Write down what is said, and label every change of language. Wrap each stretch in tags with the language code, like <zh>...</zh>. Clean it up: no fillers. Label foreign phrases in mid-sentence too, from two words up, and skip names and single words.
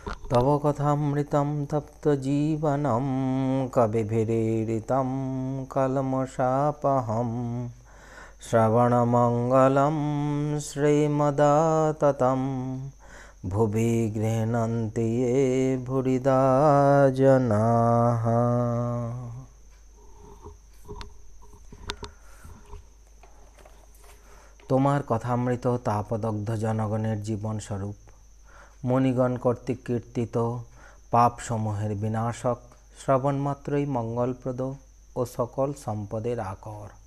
<sa>तव कथामृतं तप्तजीवनं कविभिरीडितं कल्मषापहं श्रवणमङ्गलं श्रीमदाततं भुवि गृह्णन्ति ये भूरिदा जनाः।</sa> <bn>তোমার কথামৃত তাপদগ্ধ জনগণের জীবন স্বরূপ মণিগণ কর্তৃক কীর্তিত পাপসমূহের বিনাশক, শ্রবণ মাত্রই মঙ্গলপ্রদ ও সকল সম্পদের আকর।</bn>